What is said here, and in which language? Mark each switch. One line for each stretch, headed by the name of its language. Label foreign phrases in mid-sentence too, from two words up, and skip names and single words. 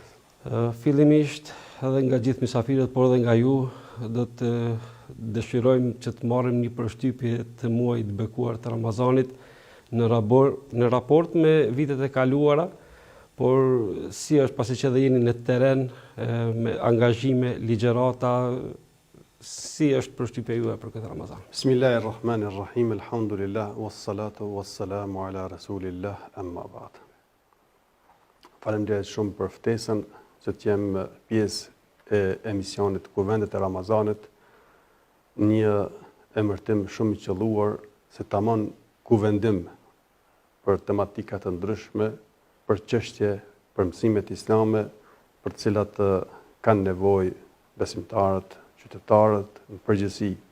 Albanian: Fillimisht edhe nga gjithë mysafirët, por edhe nga ju, do të dëshirojmë që të marrim një përshtypje të muajit bekuar të Ramazanit në raport me vitet e kaluara, por si është pasi që edhe jeni në terren me angazhime, ligjërata, si është përshtypja juaj për këtë Ramazan?
Arabic: بسم الله الرحمن الرحيم، الحمد لله، والصلاة والسلام على رسول الله، أما بعد.
Albanian: Faleminderit shumë për ftesën që të jem pjesë e emisionit Kuvendet e Ramazanit, një emërtim shumë i qelluar se tamam kuvendim për tematika të ndryshme, për çështje, për mësimet islame, për të cilat kanë nevojë besimtarët, qytetarët në përgjithësi.